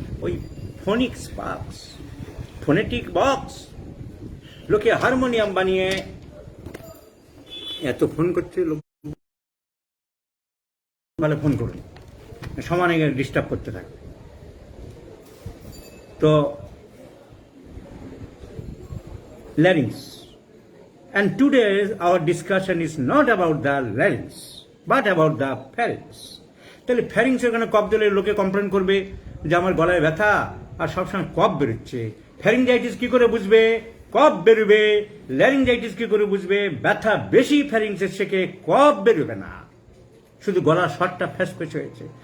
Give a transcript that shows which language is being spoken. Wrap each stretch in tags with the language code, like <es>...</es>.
<bn>ওই Phoenix box, phonetic box, লোকে harmonium বানিয়ে এত ফোন করছে। লোক বলে ফোন করুন, সমানে ডিস্টার্ব করতে থাকে।</bn> <en>তো larynx, and today our discussion is not about the larynx but about the pharynx.</en> <bn>তাহলে ফ্যারিংস এখানে কফ দিলে লোকে কমপ্লেন করবে যে আমার গলায় ব্যথা আর সবসময় কফ বেরোচ্ছে। ফ্যারিঞ্জাইটিস কি করে বুঝবে? কফ বেরোবে। ল্যারিঞ্জাইটিস কি করে বুঝবে? ব্যথা বেশি ফ্যারিংসের থেকে কফ বেরোবে না, শুধু গলার স্বরটা ফ্যাস ফেস হয়েছে।</bn>